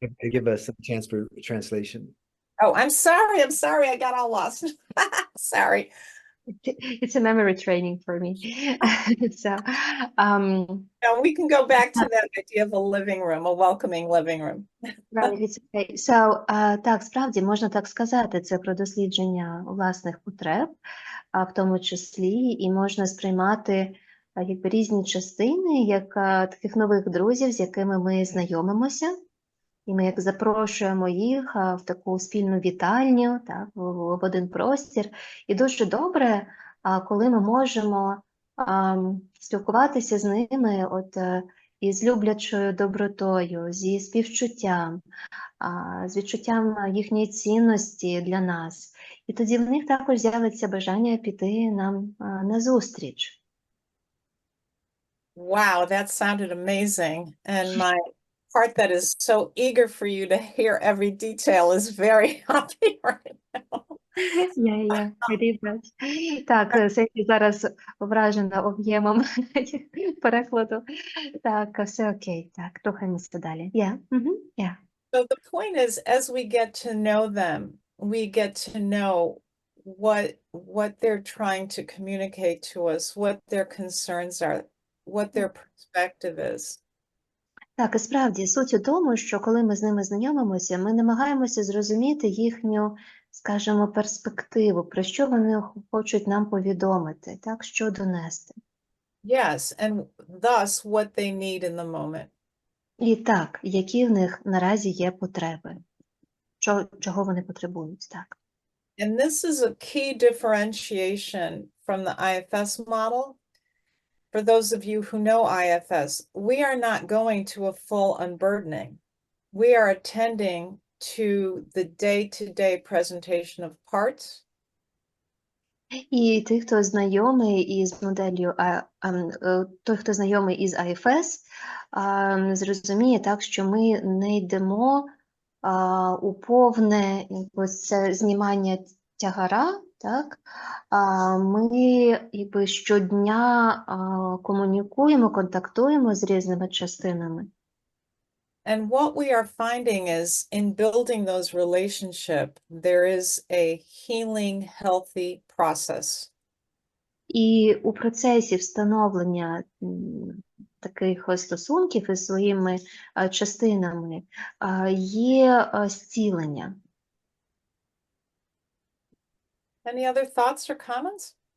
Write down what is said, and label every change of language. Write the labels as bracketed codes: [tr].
[en] Give us a chance for translation. Oh, I'm sorry, I got all lost. Sorry. It's a memory training for me. So, Now we can go back to that idea of a living room, a welcoming living room. right, it's okay. [uk] So, так, справді, можна так сказати, це про дослідження власних потреб, в тому числі, і можна сприймати якби різні частини, як таких нових друзів, з якими ми знайомимося, і ми як запрошуємо їх в таку спільну вітальню, так, в один простір. І дуже добре, коли ми можемо спілкуватися з ними от, із люблячою добротою, зі співчуттям, з відчуттям їхньої цінності для нас. І тоді в них також з'явиться бажання піти нам на зустріч. [en] Wow, that sounded amazing. And my part that is so eager for you to hear every detail is very happy right now. [uk] Я так, Сенді зараз вражена об'ємом перекладу. Так, все окей. Так, рухаємося далі. Yeah. [en] So the point is, as we get to know them, we get to know what they're trying to communicate to us, what their concerns are, what their perspective is. [uk] Так, і справді, суть у тому, що коли ми з ними знайомимося, ми намагаємося зрозуміти їхню, скажімо, перспективу, про що вони хочуть нам повідомити, так, що донести. [en] Yes, and thus what they need in the moment. [uk] І так, які в них наразі є потреби, чого вони потребують, так. [en] And this is a key differentiation from the IFS model. For those of you who know IFS, we are not going to a full unburdening. We are attending to the day-to-day presentation of parts. [uk] І той, хто знайомий із моделлю, той, хто знайомий із IFS, зрозуміє так, що ми не йдемо у повне це знімання тягара, так? Ми щодня комунікуємо, контактуємо з різними частинами. [en] And what we are finding is in building those relationships, there is a healing, healthy process. [uk] І у процесі встановлення таких стосунків із своїми частинами є зцілення. [en] Any other thoughts or comments?